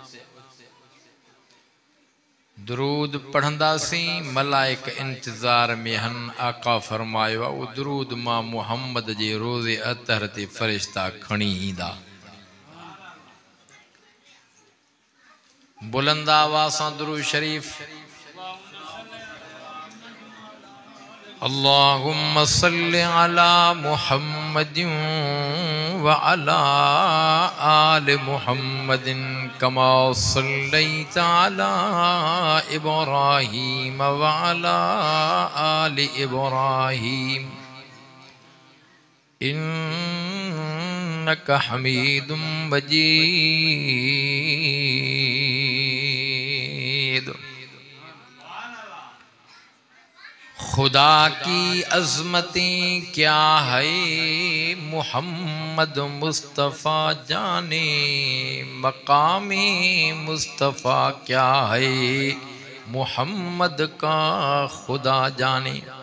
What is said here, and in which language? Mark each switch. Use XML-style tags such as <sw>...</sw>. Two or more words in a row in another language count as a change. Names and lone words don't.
<sd>दुरूद पढ़ंदासीं मलाइक इंतज़ार में हन। आका फरमायो वो दुरूद मां मुहम्मद जे रोज़े अतहर ते फ़रिश्ता खणी ईंदा। बुलंद आवाज़ सां दुरूद शरीफ।</sd> <ar>اللهم صل على محمد وعلى آل محمد كما صليت على إبراهيم وعلى آل إبراهيم إنك حميد مجيد.</ar> <ur>خدا کی عظمتیں کیا ہے محمد مصطفیٰ جانے، مقام مصطفیٰ کیا ہے محمد کا خدا جانے.</ur>